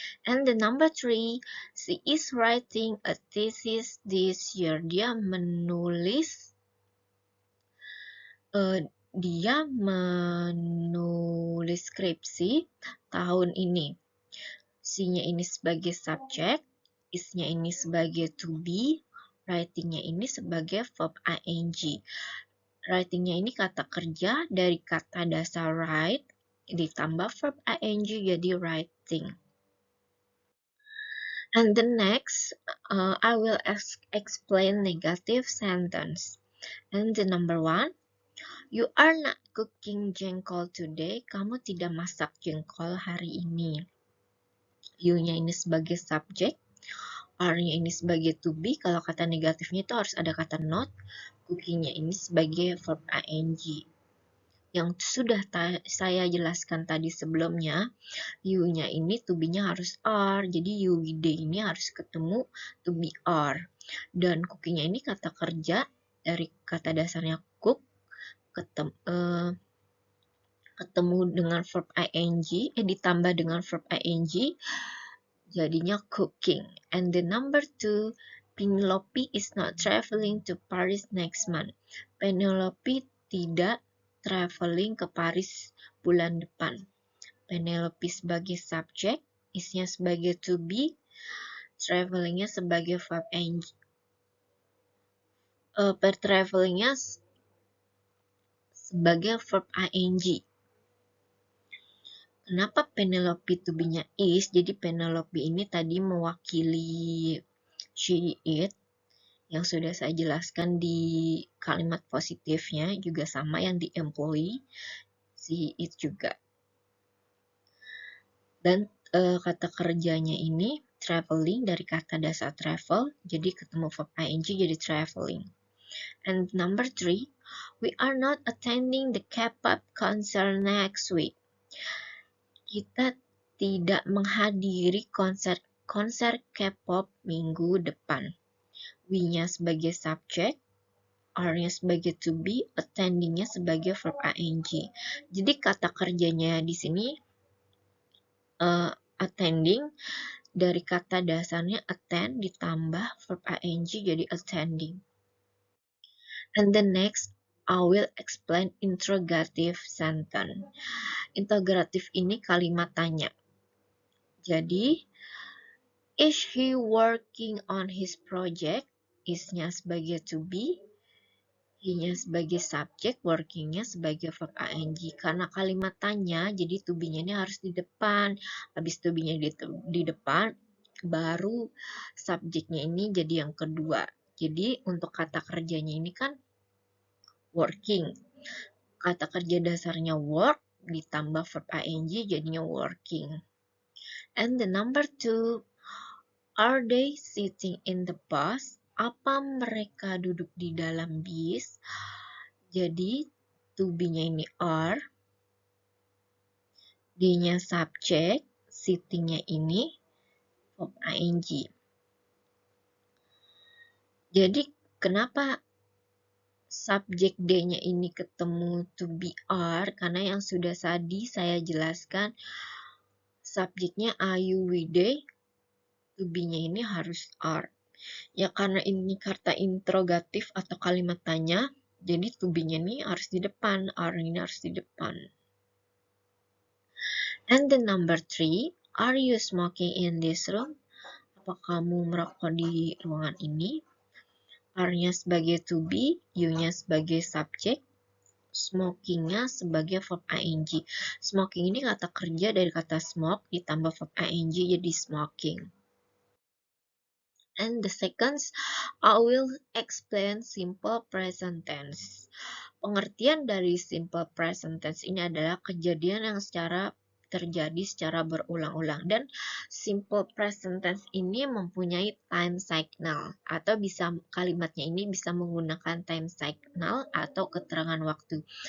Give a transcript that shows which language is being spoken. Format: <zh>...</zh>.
<en>And the number 3, she is writing a thesis this year.</en> <id>Dia menulis skripsi tahun ini. She-nya ini sebagai subjek, is-nya ini sebagai to be, writing-nya ini sebagai verb ing. Writing-nya ini kata kerja dari kata dasar write ditambah verb ing jadi writing.</id> <en>And the next, I will explain negative sentence. And the number 1, you are not cooking jengkol today.</en> <id>Kamu tidak masak jengkol hari ini. You-nya ini sebagai subjek, are-nya ini sebagai to be. Kalau kata negatifnya itu harus ada kata not. Cooking-nya ini sebagai verb ing. Yang sudah saya jelaskan tadi sebelumnya, you-nya ini to be-nya harus are. Jadi you, we, they ini harus ketemu to be are. Dan cooking-nya ini kata kerja dari kata dasarnya cook ketemu dengan verb ing, ditambah dengan verb ing, jadinya cooking.</id> <en>And the number 2, Penelope is not traveling to Paris next month.</en> <id>Penelope tidak traveling ke Paris bulan depan. Penelope sebagai subjek, is-nya sebagai to be, traveling-nya sebagai verb ing. Traveling-nya sebagai verb ing. Kenapa Penelope to be-nya is? Jadi Penelope ini tadi mewakili she, it, yang sudah saya jelaskan di kalimat positifnya, juga sama yang di employee, she, it juga. Dan kata kerjanya ini traveling dari kata dasar travel, jadi ketemu verb ing jadi traveling.</id> <en>And number 3, we are not attending the K-pop concert next week.</en> <id>Kita tidak menghadiri konser K-pop minggu depan. We-nya sebagai subjek, are-nya sebagai to be, attending-nya sebagai verb ing. Jadi kata kerjanya di sini attending dari kata dasarnya attend ditambah verb ing jadi attending.</id> <en>And the next, I will explain interrogative sentence. Interrogative</en> <id>ini kalimat tanya. Jadi,</id> <en>is he working on his project?</en> <id>Is-nya sebagai to be, he-nya sebagai subjek, working-nya sebagai verb ing. Karena kalimat tanya, jadi to be-nya ini harus di depan. Habis to be-nya di depan, baru subjeknya ini jadi yang kedua. Jadi untuk kata kerjanya ini kan working. Kata kerja dasarnya work ditambah verb ing jadinya working.</id> <en>And the number 2, are they sitting in the bus?</en> <id>Apa mereka duduk di dalam bis? Jadi to be-nya ini are, D-nya subjek, sitting-nya ini verb ing. Jadi kenapa subjek D-nya ini ketemu to be are? Karena yang sudah tadi saya jelaskan, subjeknya are, you, we, they, to be-nya ini harus are. Ya karena ini kata interrogatif atau kalimat tanya, jadi to be-nya ini harus di depan, are ini harus di depan.</id> <en>And the number 3, are you smoking in this room? Apa kamu merokok di ruangan ini?</en> <id>Are-nya sebagai to be, you-nya sebagai subjek, smoking-nya sebagai verb ing. Smoking ini kata kerja dari kata smoke ditambah verb ing jadi smoking.</id> <en>And the second, I will explain simple present tense.</en> <id>Pengertian dari simple present tense ini adalah kejadian yang terjadi secara berulang-ulang, dan simple present tense ini mempunyai time signal atau bisa kalimatnya ini bisa menggunakan time signal atau keterangan waktu.</id>